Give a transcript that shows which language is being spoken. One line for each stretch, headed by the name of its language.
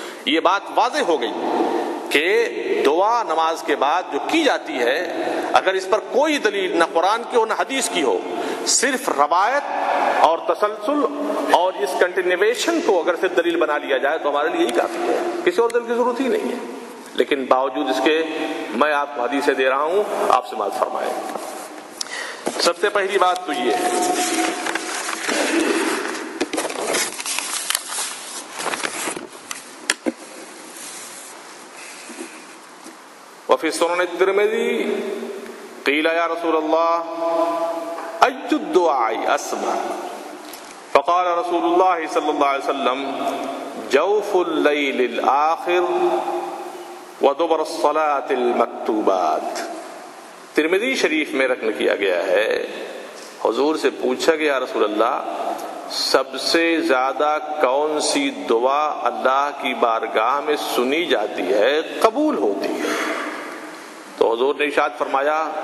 Urdu: یہ بات واضح ہو گئی کہ دعا نماز کے بعد جو کی جاتی ہے, اگر اس پر کوئی دلیل نہ قرآن کی ہو نہ حدیث کی ہو, صرف روایت اور تسلسل اور اس کنٹینیویشن کو اگر صرف دلیل بنا لیا جائے تو ہمارے لیے یہی کافی ہے, کسی اور دلیل کی ضرورت ہی نہیں ہے. لیکن باوجود اس کے میں آپ کو حدیثیں دے رہا ہوں, آپ سے بات فرمائیں. سب سے پہلی بات تو یہ ہے,
Arabic: وفي سنن الترمذي قيل يا رسول الله أي الدعاء أسمع, فقال رسول الله صلى الله عليه وسلم جوف الليل الآخر ودبر الصلاة المکتوبات.
Urdu: ترمذی شریف میں نقل کیا گیا ہے, حضور سے پوچھا کہ یا رسول اللہ, سب سے زیادہ کون سی دعا اللہ کی بارگاہ میں سنی جاتی ہے, قبول ہوتی ہے؟ تو حضور نے ارشاد فرمایا,